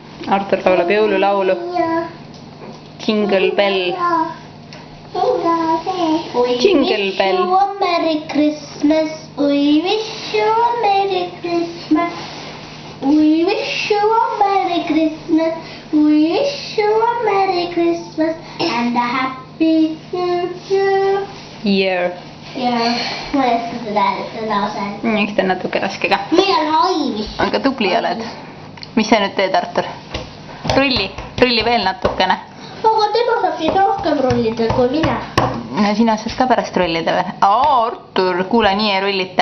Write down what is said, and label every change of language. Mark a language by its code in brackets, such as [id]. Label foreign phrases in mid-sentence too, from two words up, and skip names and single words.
[et] Artur laulab jõululaulu. [en] Jingle bell. Jingle bell. Merry Christmas. We wish you a Merry Christmas. We wish you a Merry Christmas. We wish you a Merry Christmas and a Happy New Year. Year. [et] Ma ei oska seda lause. Eks ta on natuke raske ka. Meil on haivis. Aga tubli oled. Mis sa nüüd teed, Artur? Rulli veel natukene. Aga tema saab siis rohkem rullida kui mina. No sina saad ka pärast rullida või? Artur, kuule, nii ei rullita.